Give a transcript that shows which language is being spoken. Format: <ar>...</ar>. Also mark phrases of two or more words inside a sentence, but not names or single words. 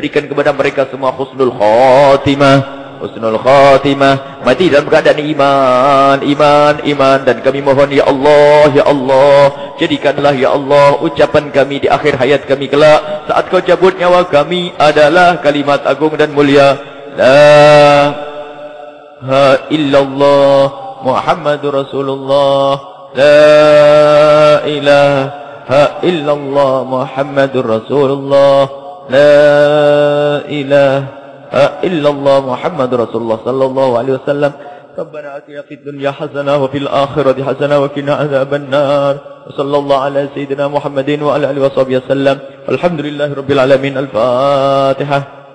<id>Dan berikan kepada mereka semua</id> <ar>حسن الخاتمة. حسن الخاتمة,</ar> <id>mati dalam keadaan iman, dan kami mohon</id> <ar>يا الله,</ar> <id>jadikanlah</id> <ar>يا الله</ar> <id>ucapan kami di akhir hayat kami kelak saat kau cabut nyawa kami adalah kalimat agung dan mulia,</id> <ar>لا إله إلا الله محمد رسول الله, لا إله إلا الله محمد رسول الله، لا إله إلا الله محمد رسول الله صلى الله عليه وسلم. ربنا آتنا في الدنيا حسنة وفي الآخرة حسنة وقنا عذاب النار. صلى الله على سيدنا محمد وعلى آله وصحبه وسلم. الحمد لله رب العالمين. Al-Fatihah.</ar>